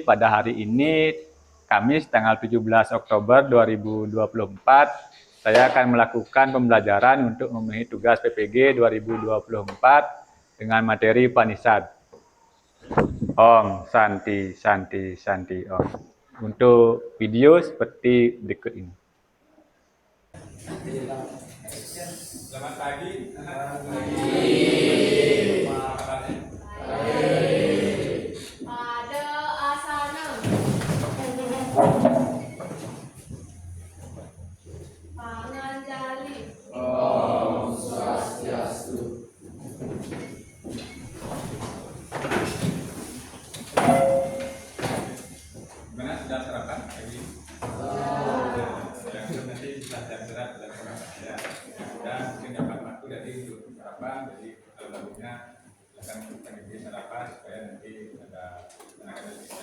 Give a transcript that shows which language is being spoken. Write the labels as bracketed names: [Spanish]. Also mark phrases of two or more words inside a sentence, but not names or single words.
[Indonesian] Pada hari ini, Kamis tanggal 17 Oktober 2024, saya akan melakukan pembelajaran untuk memenuhi tugas PPG 2024 dengan materi Upanishad. [Sanskrit] Om Santi Santi Santi Om. [Indonesian] Untuk video seperti berikut ini. Selamat pagi. Pada asana panganjali. [Sanskrit] Om Swastiastu. [Indonesian] Gimana, sudah sarapan pagi? Nanti setelah jam istirahat sudah sarapan ya. Dan mungkin dapat waktu jadi untuk sarapan. Jadi kalau bagusnya silakan pergi sarapan supaya nanti ada tenaga lebih.